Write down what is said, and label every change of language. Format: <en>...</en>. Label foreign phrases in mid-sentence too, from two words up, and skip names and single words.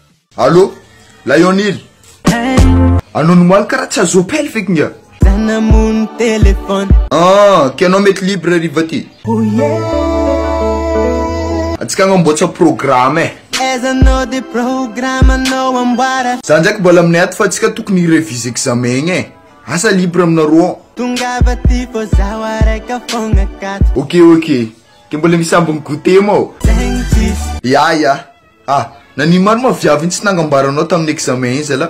<fr>Allô? Lionel?</fr> <mg>Ano normal karaha tsy azo appel feky ngia?</mg> <fr>Mon téléphone.</fr> <mg>Ke anao mety libre riva ty? Atsika agnamboatra programme e.</mg> <en>As I know the program, I know I'm what I.</en> <mg>Za ndraiky mbola aminay ato fa atsika tokony hirevize examen igny e. Asa libre aminareo? Tongava ty fô zaho araiky fogna akato. Ok. Ke mbola misy ambiny goûter mao? Ya. Nani maro ma viavy tsy nangambaranao tamin'ny examen izy ala?</mg>